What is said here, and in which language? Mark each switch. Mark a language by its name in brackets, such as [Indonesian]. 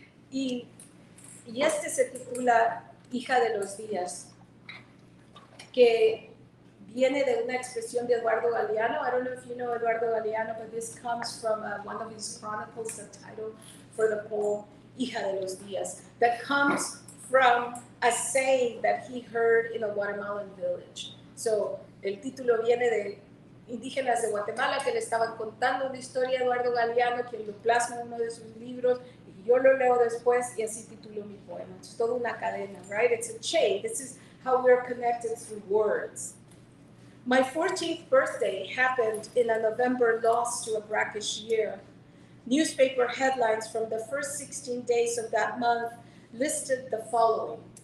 [Spanish] Y este se titula Hija de los Días, que viene de una expresión de Eduardo Galeano. [English] I don't know if you know Eduardo Galeano, but this comes from one of his chronicles, the title for the poem, Hija de los Días, that comes from a saying that he heard in a Guatemalan village. [Spanish] So, el título viene de indígenas de Guatemala que le estaban contando una historia a Eduardo Galeano, quien lo plasma en uno de sus libros, y yo lo leo después y así titulo mi poema. Es toda una cadena, [English] right? It's a chain. This is how we're connected through words. My 14th birthday happened in a November loss to a brackish year. Newspaper headlines from the first 16 days of that month listed the following.